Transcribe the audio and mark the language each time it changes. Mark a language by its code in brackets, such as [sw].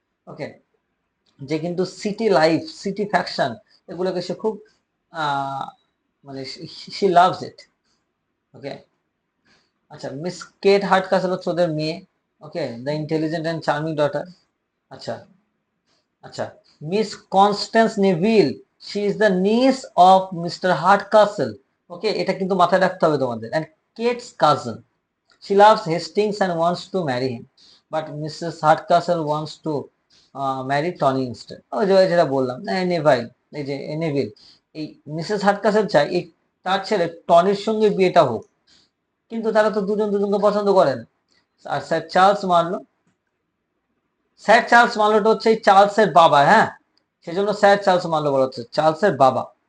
[bn] ওকে, যে কিন্তু city life, city faction, এগুলোকে সে খুব আহ, মানে [en] She loves it. [bn] ওকে, আচ্ছা, মিস কেট হার্টকাসেল হচ্ছে ওদের মেয়ে। [en] Okay, the intelligent and charming daughter. [bn] আচ্ছা, আচ্ছা, [en] Miss Constance Neville, she is the niece of Mister Hardcastle. [bn] ওকে, এটা কিন্তু মাথায় রাখতে হবে তোমাদের। [en] And Kate's cousin, she loves Hastings and wants to marry him, but Mrs. Hardcastle wants to marry Tony instead. [bn] ওই যে যেটা বললাম, নেভাইল, এই যে নেভিল, এই মিসেস হার্টকাসেল চায় এই তার ছেলে টনির সঙ্গে বিয়েটা হোক, কিন্তু তারা তো দুজন দুজনকে পছন্দ করে না। আর sir Charles Marlowe, sir Charles মার্লোটা হচ্ছে এই চার্লসের বাবা, হ্যাঁ, সেজন্য স্যার চার্লস মার্লো বলা হচ্ছে, চার্লসের বাবা।